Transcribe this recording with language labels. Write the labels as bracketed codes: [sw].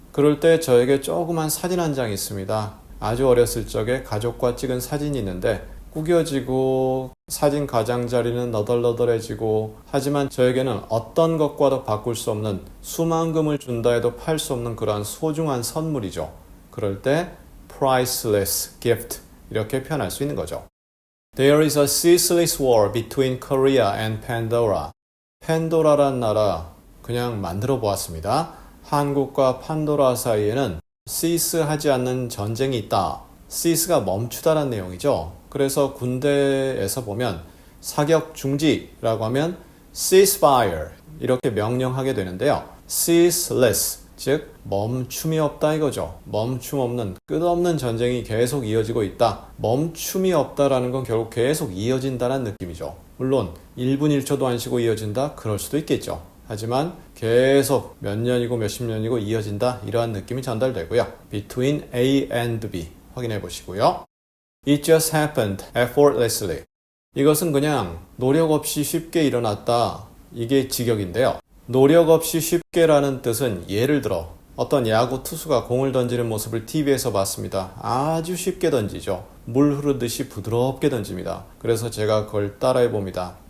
[ko] 그럴 때 저에게 조그만 사진 한 장 있습니다. 아주 어렸을 적에 가족과 찍은 사진이 있는데 구겨지고 사진 가장자리는 너덜너덜해지고 하지만 저에게는 어떤 것과도 바꿀 수 없는 수만금을 준다 해도 팔 수 없는 그러한 소중한 선물이죠. 그럴 때 priceless gift 이렇게 표현할 수 있는 거죠. [en] There is a ceaseless war between Korea and Pandora. [ko] 펜도라란 나라 그냥 만들어 보았습니다. 한국과 판도라 사이에는 cease 하지 않는 전쟁이 있다. cease가 멈추다란 내용이죠. 그래서 군대에서 보면 사격 중지라고 하면 ceasefire 이렇게 명령하게 되는데요. ceaseless 즉 멈춤이 없다 이거죠. 멈춤 없는 끝없는 전쟁이 계속 이어지고 있다. 멈춤이 없다라는 건 결국 계속 이어진다는 느낌이죠. 물론 1분 1초도 안 쉬고 이어진다? 그럴 수도 있겠죠. 하지만 계속 몇 년이고 몇십 년이고 이어진다 이러한 느낌이 전달되고요. Between A and B 확인해 보시고요. [en] It just happened effortlessly. [ko] 이것은 그냥 노력 없이 쉽게 일어났다. 이게 직역인데요. 노력 없이 쉽게라는 뜻은 예를 들어 어떤 야구 투수가 공을 던지는 모습을 TV에서 봤습니다. 아주 쉽게 던지죠. 물 흐르듯이 부드럽게 던집니다. 그래서 제가 그걸 따라해 봅니다.